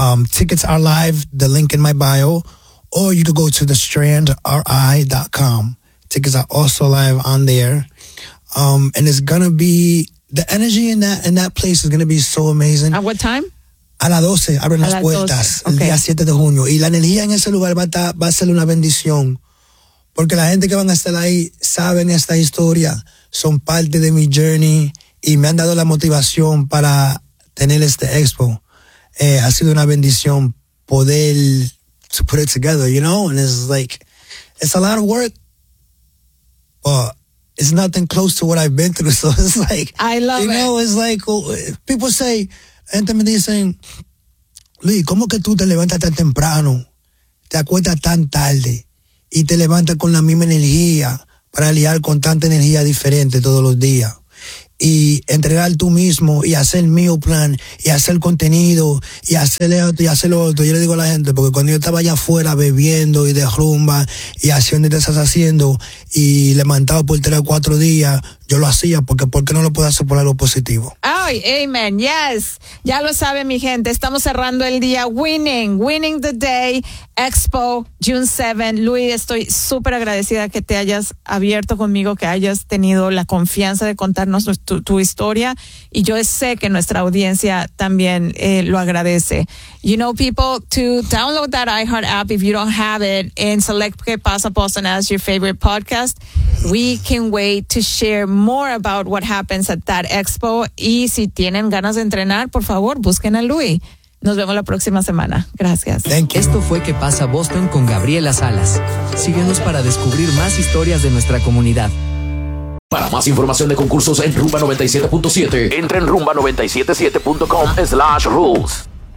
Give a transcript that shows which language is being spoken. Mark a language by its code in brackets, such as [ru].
[en] Tickets are live, the link in my bio, or you can go to thestrandri.com. Tickets are also live on there. And it's going to be... The energy in that place is going to be so amazing. At what time? [es] A las 12, abren las puertas, el día 7 de junio. Y la energía en ese lugar va a ser una bendición. Porque la gente que van a estar ahí saben esta historia, son parte de mi journey, y me han dado la motivación para tener este expo. Ha sido una bendición poder [en] to put it together, you know? And it's like, it's a lot of work, but... It's nothing close to what I've been through. So it's like, I love it. You know, it's like, people say, [es] gente me dicen, Luis, ¿cómo que tú te levantas tan temprano? Te acuestas tan tarde y te levantas con la misma energía para lidiar con tanta energía diferente todos los días. y entregar tú mismo y hacer meal plan y hacer contenido y hacer esto y hacer lo otro. Yo le digo a la gente, porque cuando yo estaba allá afuera bebiendo y de rumba y haciendo y deshaciendo y levantado por 3 o 4 días, yo lo hacía porque ¿por qué no lo puedo hacer por algo positivo? Ay, amen, yes. Ya lo sabe mi gente, estamos cerrando el día [en] winning the day, [es] Expo June 7. Luis, estoy súper agradecida que te hayas abierto conmigo, que hayas tenido la confianza de contarnos tu historia, y yo sé que nuestra audiencia también lo agradece. [en] You know, people, to download that iHeart app if you don't have it and select Que Pasa Boston as your favorite podcast. We can wait to share more about what happens at that expo. [es] Y si tienen ganas de entrenar, por favor, busquen a Luis. Nos vemos la próxima semana. Gracias. [en] Thank you. [es] Esto fue Que Pasa Boston con Gabriela Salas. Síguenos para descubrir más historias de nuestra comunidad. Para más información de concursos en Rumba 97.7, entra en Rumba977.com/rules.